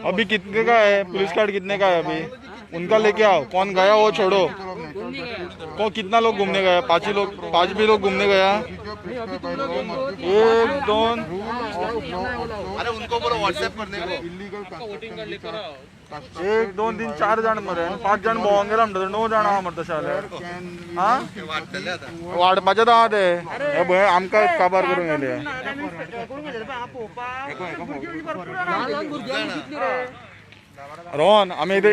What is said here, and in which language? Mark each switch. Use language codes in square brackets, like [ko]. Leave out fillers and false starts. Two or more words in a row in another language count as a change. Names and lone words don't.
[hi] अभी कितने का है पुलिस कार्ड कितने का है अभी उनका लेके आओ कौन गया वो छोड़ो कौन कितना लोग घूमने गया 5 भी लोग घूमने गया 1 2 अरे उनको बोलो व्हाट्सएप करने को इलीगल वोटिंग कार्ड लेकर आओ [kok] 1 2 3 4 जण मरे 5 जण भोवंक गेला म्हणटा 9 जण आहा मरे तशें जाल्यार हा वाटतले आता वाडपाचें आहा ते हे भंय आमकां काबार करून गेले रोहन आमी इथे